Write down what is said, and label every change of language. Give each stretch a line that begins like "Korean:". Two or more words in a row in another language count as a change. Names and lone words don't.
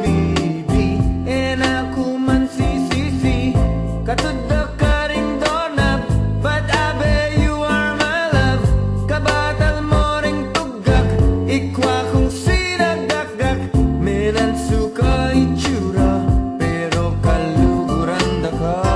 Pampanga: bibi, ako man sisisi, katudda ka ring donab,
English: but abe you are my love,
Pampanga: kabatal mo ring tugak, ikwa kong sinagdakdak, menan suka itsura, pero kaluguran da ka.